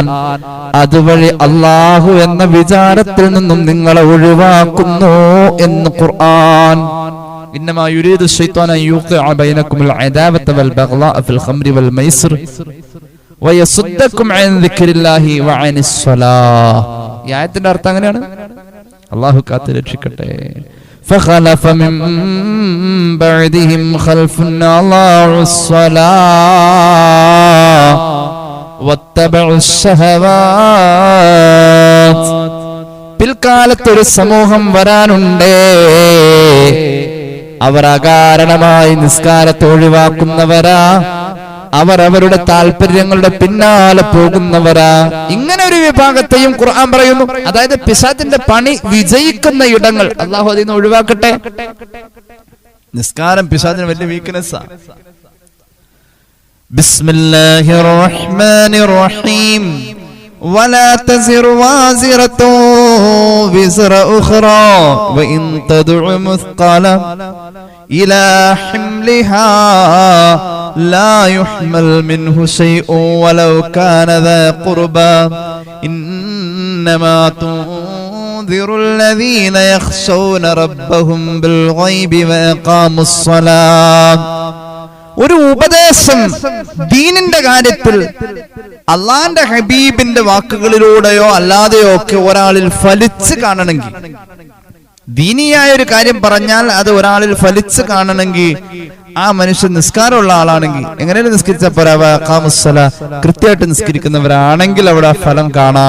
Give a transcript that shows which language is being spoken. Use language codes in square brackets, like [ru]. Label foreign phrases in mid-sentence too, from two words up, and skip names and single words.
[ml] അതുവഴി അല്ലാഹു എന്ന വിചാരത്തിൽ നിന്നും നിങ്ങളെ ഒഴിവാക്കുന്നു എന്ന് ഖുർആൻ. [ar] إنما يريد الشيطان أن يوقع بينكم العداوة والبغضاء في الخمر والميسر ويصدكم عن ذكر الله وعن الصلاة. [ml] ഈ ആയത്തിന്റെ അർത്ഥം അങ്ങനെയാണ്. അല്ലാഹു കാത്ത് രക്ഷിക്കട്ടെ. [ar] فخلف من بعدهم خلف أضاعوا الصلاة واتبعوا الشهوات. [ml] പിൽക്കാലത്തൊരു സമൂഹം വരാനുണ്ട്, അവർ അകാരണമായി നിസ്കാരത്തെ ഒഴിവാക്കുന്നവരാ, അവർ അവരുടെ താല്പര്യങ്ങളുടെ പിന്നാലെ പോകുന്നവരാ. ഇങ്ങനെ ഒരു വിഭാഗത്തെയും ഖുർആൻ പറയുന്നു. അതായത് പിശാചിന്റെ പണി വിജയിക്കുന്ന ഇടങ്ങൾ അല്ലാഹു അതിൽ നിന്ന് ഒഴിവാക്കട്ടെ. നിസ്കാരം പിശാചിന് വലിയ വീക്ക്നെസ്സാ. [ar] بسم الله الرحمن الرحيم. ولا تزر وازرة وزر أخرى وإن تدع مثقلة إلى حملها لا يحمل منه شيء ولو كان ذا قربى إنما تنذر الذين يخشون ربهم بالغيب وأقاموا الصلاة. [ml] ഒരു ഉപദേശം ദീനിന്റെ കാര്യത്തിൽ അള്ളാന്റെ ഹബീബിന്റെ വാക്കുകളിലൂടെയോ അല്ലാതെയോ ഒക്കെ ഒരാളിൽ ഫലിച്ച് കാണണമെങ്കിൽ, ദീനിയായ ഒരു കാര്യം പറഞ്ഞാൽ അത് ഒരാളിൽ ഫലിച്ച് കാണണമെങ്കിൽ ആ മനുഷ്യൻ നിസ്കാരമുള്ള ആളാണെങ്കിൽ, എങ്ങനെയാണ് നിസ്കരിച്ച കൃത്യമായിട്ട് നിസ്കരിക്കുന്നവരാണെങ്കിൽ അവിടെ ഫലം കാണാം.